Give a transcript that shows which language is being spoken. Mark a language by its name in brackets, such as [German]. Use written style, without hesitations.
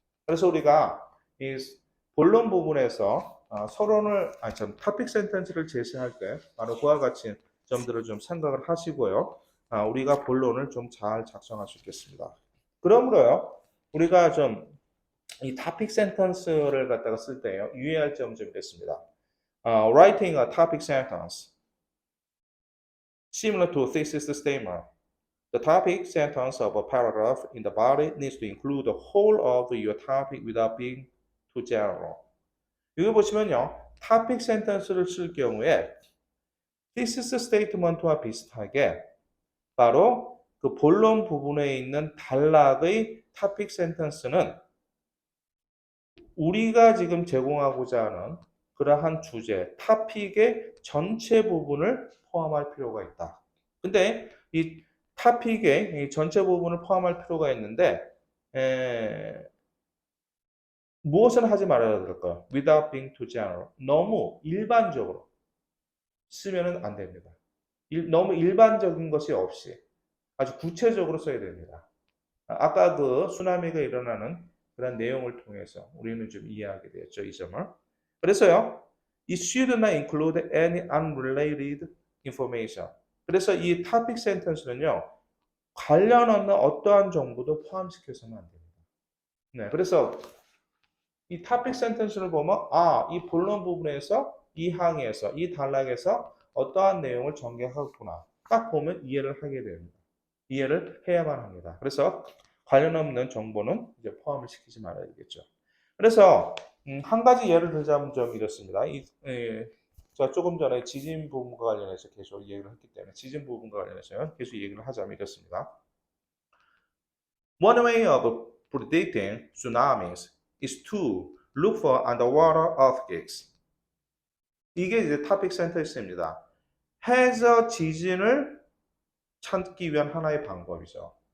[Korean] 그래서 우리가 이 본론 부분에서 서론을 topic sentence를 제시할 때 바로 그와 같이 점들을 좀 생각을 하시고요. 우리가 본론을 좀 잘 작성할 수 있겠습니다. 그러므로요, 우리가 좀 이 topic sentence를 갖다가 쓸 때요, 유의할 점 좀 있습니다. [English] Writing a topic sentence similar to a thesis statement. The topic sentence of a paragraph in the body needs to include the whole of your topic without being too general. [Korean] 여기 보시면요, topic sentence를 쓸 경우에 thesis statement와 비슷하게 바로 그 본론 부분에 있는 단락의 topic sentence는 우리가 지금 제공하고자 하는 그러한 주제, 토픽의 전체 부분을 포함할 필요가 있다. 근데 이 토픽의 이 전체 부분을 포함할 필요가 있는데 무엇을 하지 말아야 될까요? [English] Without being too general. [Korean] 너무 일반적으로 쓰면 안 됩니다. 너무 일반적인 것이 없이 아주 구체적으로 써야 됩니다. 아까 그 쓰나미가 일어나는 그런 내용을 통해서 우리는 좀 이해하게 되었죠, 이 점을. 그래서요, [English] it should not include any unrelated information. [Korean] 그래서 이 topic sentence는요, 관련 없는 어떠한 정보도 포함시켜서는 안 됩니다. 네, 그래서 이 topic sentence를 보면, 이 본론 부분에서, 이 항에서, 이 단락에서 어떠한 내용을 전개하구나. 딱 보면 이해를 하게 됩니다. 이해를 해야만 합니다. 그래서 관련 없는 정보는 이제 포함을 시키지 말아야 되겠죠. 그래서 한 가지 예를 들자면 좀 이렇습니다. 제가 조금 전에 지진 부분과 관련해서 계속 얘기를 했기 때문에 지진 부분과 관련해서 계속 얘기를 하자면 이렇습니다. [English] One way of predicting tsunamis is to look for underwater earthquakes. [Korean] 이게 이제 topic sentence입니다. 해저 지진을 찾기 위한 하나의 방법이죠.